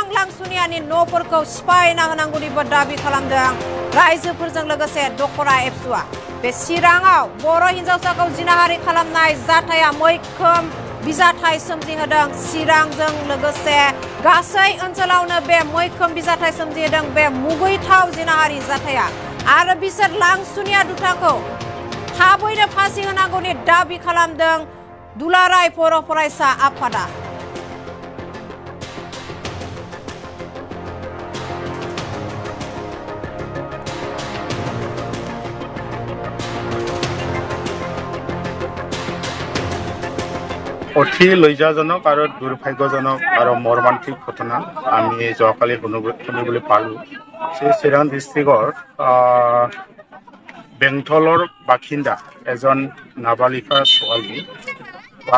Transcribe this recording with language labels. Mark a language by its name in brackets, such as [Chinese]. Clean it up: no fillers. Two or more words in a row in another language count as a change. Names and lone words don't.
[Bodo] लांसुनियानि न'फोरखौ सिफायना होनांगौनिबो दाबि खालामदों रायजोफोरजों लोगोसे दखरा एबसुआ बे चिराङाव बर' हिनजावसाखौ जिनाहारि खालामनाय जाथाया मैखोम बिजाथाय सोमजिहोदों चिरांजों लोगोसे गासै ओनसोलावनो बे मैखोम बिजाथाय सोमजिहोदों बे मुगैथाव जिनाहारि जाथाया आरो बिसोर लांसुनिया दुथांखौ थाबैनो फासि होनांगौनि दाबि खालामदों दुलाराय बर' फरायसा आफादा [Assamese] অতি লজ্জাজনক আৰু দুৰ্ভাগ্যজনক আৰু মৰ্মান্তিক ঘটনা আমি যোৱাকালি শুনিবলৈ পালোঁ যে চিৰাং ডিষ্ট্ৰিক্টৰ বেংটলৰ বাসিন্দা এজন নাবালিকা ছোৱালী ক্লাছ